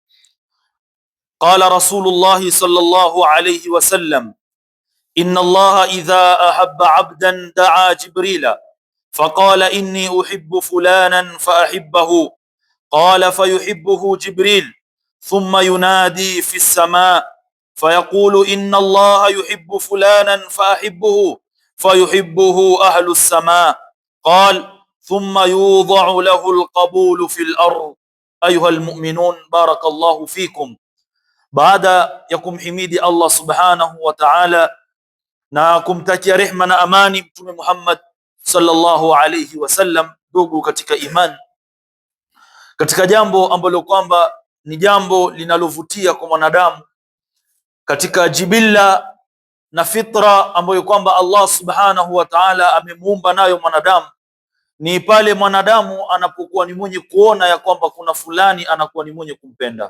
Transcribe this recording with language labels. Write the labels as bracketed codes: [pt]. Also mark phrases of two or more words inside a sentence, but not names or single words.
[ar] قال رسول الله صلى الله عليه وسلم: إن الله إذا أحب عبدا دعا جبريل فقال إني أحب فلانا فأحبه، قال فيحبه جبريل ثم ينادي في السماء فيقول إن الله يحب فلانا فأحبه فيحبه أهل السماء، قال ثم يوضع له القبول في الأرض. أيها المؤمنون، بارك الله فيكم. [sw] Baada ya kumhimidi Allah [ar] سبحانه وتعالى [sw] na kumtakia rehma na amani Mtume Muhammad [ar] صلى الله عليه وسلم, [sw] ndugu katika imani, katika jambo ambalo kwamba ni jambo linalovutia kwa mwanadamu katika jibilla na fitra ambayo kwamba Allah [ar] سبحانه وتعالى [sw] amemuumba nayo mwanadamu, ni pale mwanadamu anapokuwa ni mwenye kuona ya kwamba kuna fulani anakuwa ni mwenye kumpenda.